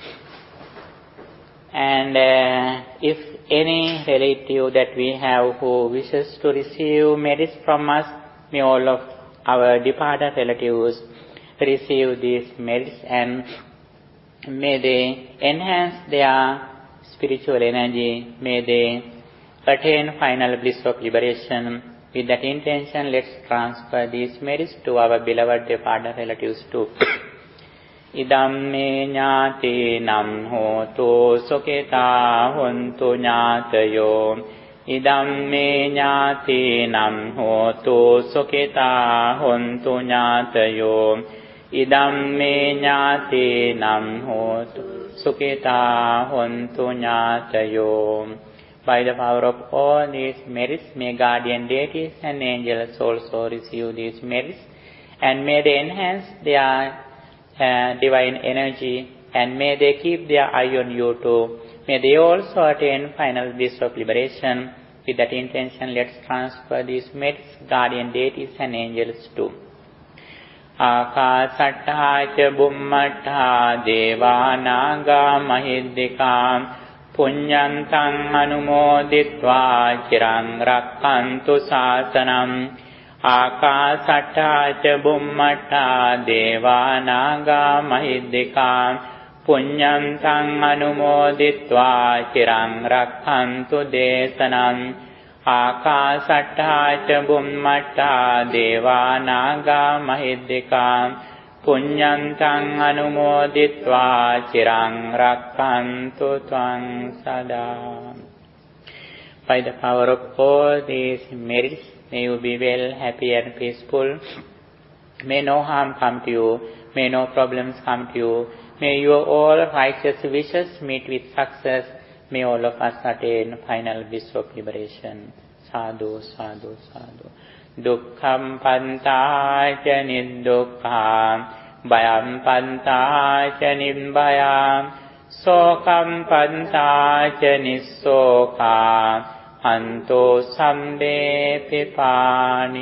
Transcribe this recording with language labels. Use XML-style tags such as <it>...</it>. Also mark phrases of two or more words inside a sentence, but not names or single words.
<en>And if any relative that we have who wishes to receive merits from us, may all of our departed relatives receive these merits, and may they enhance their spiritual energy, may they attain final bliss of liberation. With that intention, let's transfer these merits to our beloved departed relatives too.</en> <pi>Idamme ñātīnam hotu suketā hontu ñātayo. Idamme ñātīnam hotu suketā hontu ñātayo. Idamme ñātīnam hotu suketā hontu ñātayo.</pi> <en>By the power of all these merits, may guardian deities and angels also receive these merits, and may they enhance their divine energy, and may they keep their eye on you too. May they also attain final bliss of liberation. With that intention, let's transfer these merits, guardian deities and angels too.</en> <pi>Ākāsattā ca bummattā devā nāgā mahiddhikā puññantaṃ anumoditvā chiraṃ rakkhantu sāsanam. Ākāsattā ca bummattā devā nāgā mahiddhikā puññantaṃ anumoditvā chiraṃ rakkhantu desanam. Ākāsattā ca bummattā devā nāgā mahiddhikā puññantaṃ anumoditvā chiraṃ rakkhantu tvaṃ sadā.</pi> <en>By the power of all these merits, may you be well, happy and peaceful. May no harm come to you. May no problems come to you. May your all righteous wishes meet with success. May all of us attain final bliss of liberation.</en> <pi>Sadhu, sadhu, sadhu. Dukkham pantā ca niddukkhaṃ, bhayam pantā ca nibbhayam, sokam pantā ca nissokā, anto sambe pipānino.</pi>